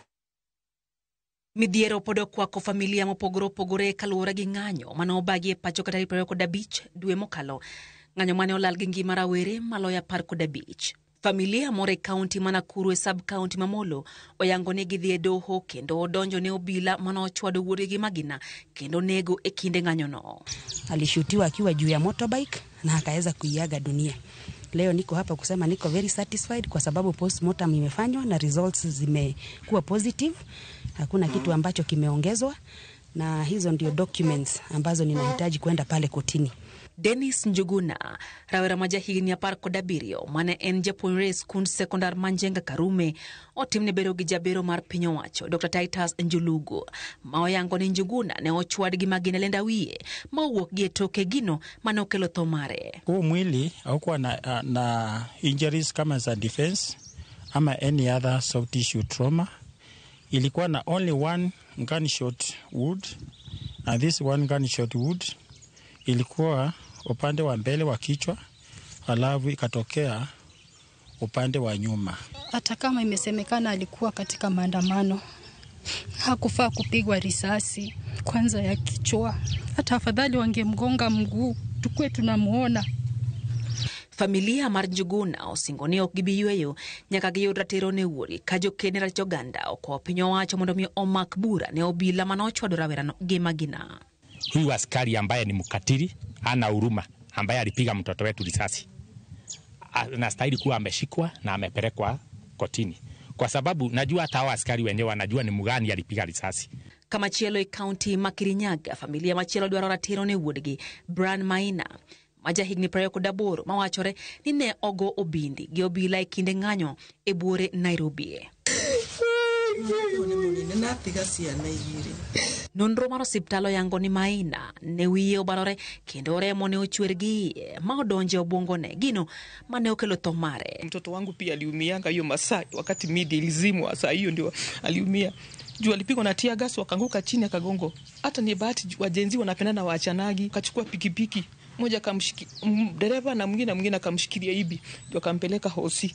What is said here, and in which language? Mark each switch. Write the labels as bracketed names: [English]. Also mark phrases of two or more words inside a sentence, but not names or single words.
[Luo (Kenya and Tanzania)] Midhiero pod okwako familia mopogore opogore kaluwore gi ng'anyo mane obagi e pacho kata 25 dwe mokalo. Ng'anyo mane olal gi ngima rawere maloyo 15. Familia moro e kaunti ma Nakuru e sub-kaunti ma Molo oyango ni gidhi e doho kendo odonjo ne obila mane ochwado wuodgi magina kendo nego e kinde ng'anyo no. [Swahili] Alishutiwa akiwa juu ya motorbike na akaweza kuiaga dunia. Leo niko hapa kusema niko [English] very satisfied [Swahili] kwa sababu postmortem imefanywa na results zimekuwa positive. Hakuna kitu ambacho kimeongezwa na hizo ndio documents ambazo ninahitaji kwenda pale kotini. [Luo (Kenya and Tanzania)] Dennis Njuguna, rawera ma jahigni 17 mane en japuonjre skund sekondar Manjenga Karume, otimne bedo gi jabero mar piny owacho Dr. Titus Njulugu, ma oyango ni Njuguna ne ochwad gi magina lenda wiye ma owuok gi toke gino mane okelo tho mare. [Swahili] Huu mwili haukuwa na injuries kama za defense ama [English] any other soft tissue trauma. [Swahili] Ilikuwa na [English] only one gunshot wound, and this one gunshot wound [Swahili] ilikuwa upande wa mbele wa kichwa, alafu ikatokea upande wa nyuma. Hata kama imesemekana alikuwa katika maandamano, hakufaa kupigwa risasi kwanza ya kichwa. Hata afadhali wangemgonga mguu tukue tunamuona. [Luo (Kenya and Tanzania)] Familia mar Njuguna osingoni ok gibiyweyo nyaka giyud ratiro ne wuori ka jokene joganda okwayo piny owacho mondo mi omak bura ne obila mane ochwado rawerano gi magina. [Swahili] Huyu askari ambaye ni mkatili, hana huruma, ambaye alipiga mtoto wetu risasi, anastahili kuwa ameshikwa na amepelekwa kotini, kwa sababu najua hata hao askari wenyewe wanajua ni mgani alipiga risasi. [Luo (Kenya and Tanzania)] Kama chielo e kaunti ma Kirinyaga, familia machielo dwaro ratiro ne wuodgi Brian Maina ma jahigni 28 mawachore ni ne ogo obindi gi obila e kinde ng'anyo e buore Nairobi. Nonro mar osiptal oyango ni Maina ne wiye obarore kendo remo ne ochwer gi ma odonje obwongone, gino mane okelo tho mare. [Swahili] Mtoto wangu pia aliumianga hiyo masaa wakati midi ilizimwa, saa hiyo ndio aliumia. Juu alipigwa na [English] tear gas, [Swahili] wakanguka chini akagongo. Hata ni bahati wajenzi wanapendana waachanagi, kachukua pikipiki moja kamshiki dereva na mwingine akamshikilia hivi ndio akampeleka hosi.